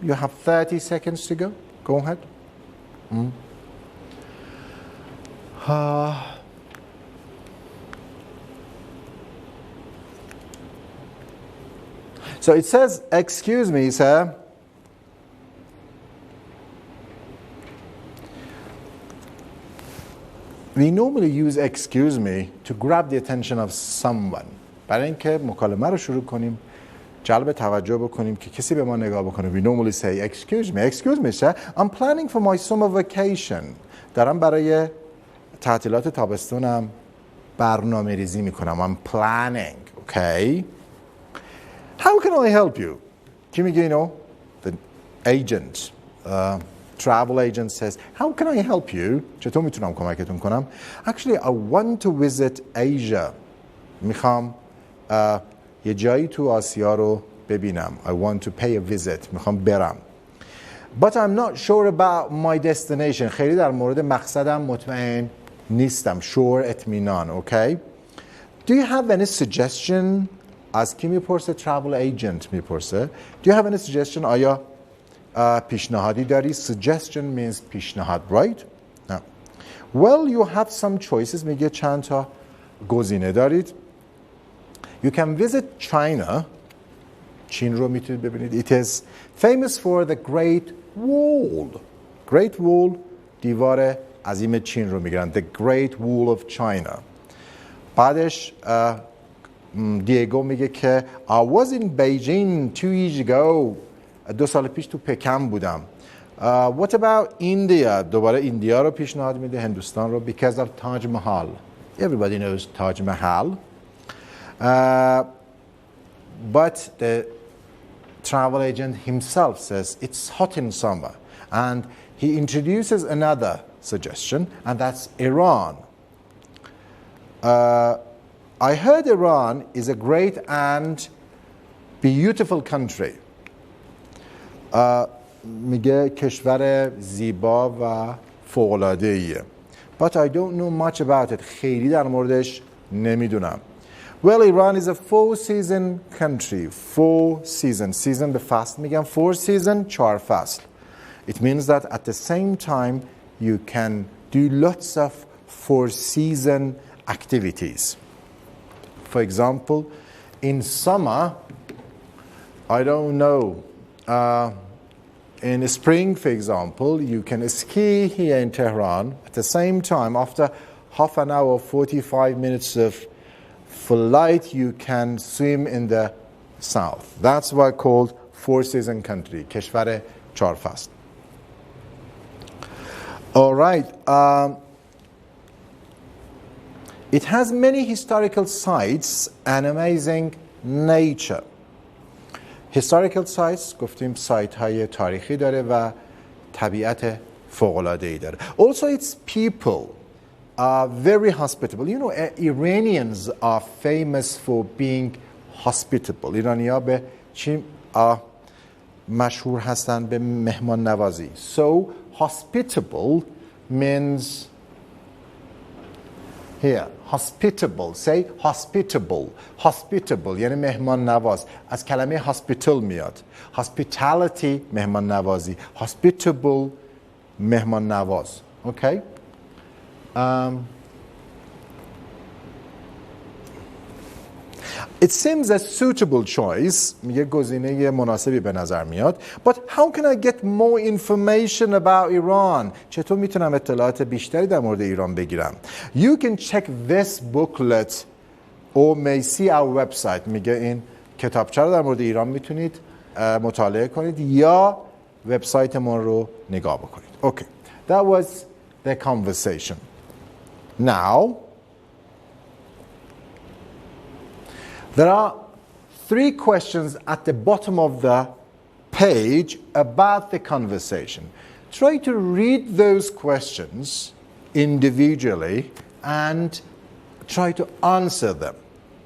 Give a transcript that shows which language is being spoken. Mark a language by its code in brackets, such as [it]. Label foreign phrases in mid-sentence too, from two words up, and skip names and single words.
[en] You have 30 seconds to go. Go ahead. So it says, excuse me, sir. We normally use excuse me to grab the attention of someone. [fa] برای اینکه مکالمه رو شروع کنیم، جلب توجه بکنیم که کسی به ما نگاه بکنه. [en] We normally say excuse me sir. I'm planning for my summer vacation. [fa] دارم برای تعطیلات تابستونم برنامه ریزی میکنم. [en] I'm planning. Okay. How can I help you? [fa] کی میگه اینو؟ [en] The agent. Travel agent says, how can I help you? [fa] چطور میتونم کمکتون کنم؟ [en] Actually, I want to visit Asia. [fa] میخوام یه جایی تو آسیا رو ببینم. [en] I want to pay a visit. [fa] میخوام برم. [en] But I'm not sure about my destination. [fa] خیلی در مورد مقصدم مطمئن نیستم. [en] Sure اطمینان. Okay? Do you have any suggestion? [fa] از کی میپرسه؟ [en] travel agent [fa] میپرسه. [en] Do you have any suggestion? [fa] آیا پیشنهادی داری؟ [en] Suggestion means [fa] پیشنهاد, [en] right? No. Well, you have some choices. [fa] میگه چند تا گزینه دارید. [en] You can visit China. [fa] چین رو میتونید ببینید. [en] It is famous for the Great Wall. [fa] Great Wall دیوار عظیم چین رو میگن. [en] The Great Wall of China. [fa] بعدش دیگو میگه که [en] I was in Beijing 2 years ago. [fa] 2 سال پیش تو پکن بودم. [en] What about India? [fa] دوباره ایندیا رو پیشنهاد میده، هندوستان رو. [en] Because of Taj Mahal. Everybody knows Taj Mahal. But the travel agent himself says it's hot in summer. And he introduces another suggestion, and that's Iran. I heard Iran is a great and beautiful country. [fa] میگه کشور زیبا و فوق‌العاده‌ایه. [en] But I don't know much about it. [fa] خیلی در موردش نمیدونم. [en] Well, Iran is a 4-season country. [fa] 4 season. Season به فصل میگم. 4 season 4 فصل. [en] It means that at the same time you can do lots of 4-season activities. For example, in summer, I don't know, in spring, for example, you can ski here in Tehran. At the same time, after half an hour, 45 minutes of flight, you can swim in the south. That's why called 4-season country. [fa] کشور 4 فصل. [en] All right. It has many historical sites and amazing nature. Historical sites [fa] گفتیم سایت های تاریخی داره و طبیعت فوق‌العاده‌ای داره. [en] Also its people are very hospitable. You know, Iranians are famous for being hospitable. [fa] ایرانی‌ها به چی مشهور هستن؟ به مهمان نوازی. [en] So hospitable means here hospitable. Say hospitable. Hospitable [fa] یعنی مهمان نواز. از کلمه hospital میاد. Hospitality مهمان نوازی. Hospitable مهمان نواز. [en] Okay? It seems a suitable choice. [fa] میگه گزینه مناسبی به نظر میاد. [en] But how can I get more information about Iran? [fa] چطور میتونم اطلاعات بیشتری در مورد ایران بگیرم؟ [en] You can check this booklet or may see our website. [fa] میگه این کتابچه رو در مورد ایران میتونید مطالعه کنید یا وبسایتمون رو نگاه بکنید. [en] Okay. That was the conversation. Now there are 3 questions at the bottom of the page about the conversation. Try to read those questions individually and try to answer them.